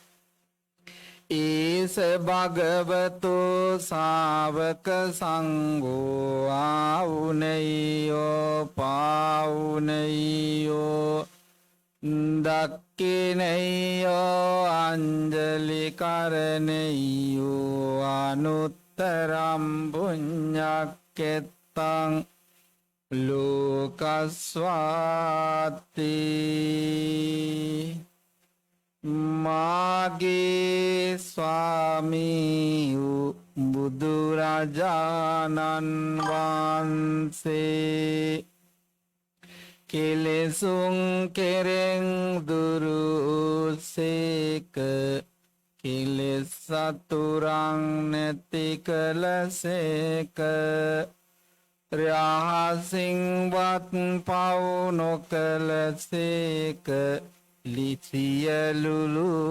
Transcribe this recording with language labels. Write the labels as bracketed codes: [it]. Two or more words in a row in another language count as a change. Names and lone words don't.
[pi] ඊස භගවතු සාවක සංඝෝ ආවුනේයෝ පාවුනේයෝ දක්ඛිනේයෝ අංජලි කරණේයෝ අනුත්තරම් පුඤ්ඤක්කෙත්තං [si] ලෝකස්වාති මාගේ ස්වාමී වූ බුදුරජාණන් වහන්සේ කෙලෙසුන් කෙරෙන් දුරුසේක කෙලෙස් සතුරන් නැති කලසේක රහසින්වත් පව් නොකලසේක ලිසියලුලු